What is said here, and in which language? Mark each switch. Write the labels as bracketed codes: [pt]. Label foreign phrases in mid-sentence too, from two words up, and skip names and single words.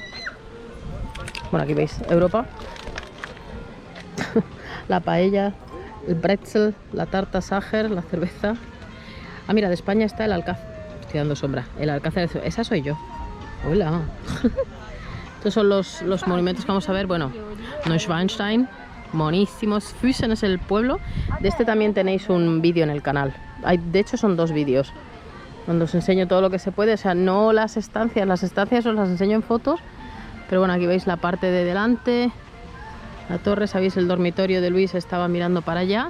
[es] Bueno, aquí veis Europa. La paella, el pretzel, la tarta Sacher, la cerveza. Ah, mira, de España está el Alcázar. Estoy dando sombra. El Alcázar, esa soy yo. Hola. Estos son los monumentos que vamos a ver. Bueno, Neuschwanstein, monísimos. Füssen es el pueblo. De este también tenéis un vídeo en el canal. De hecho son dos vídeos donde os enseño todo lo que se puede. O sea, no las estancias os las enseño en fotos. Pero bueno, aquí veis la parte de delante. La torre, sabéis, el dormitorio de Luis estaba mirando para allá.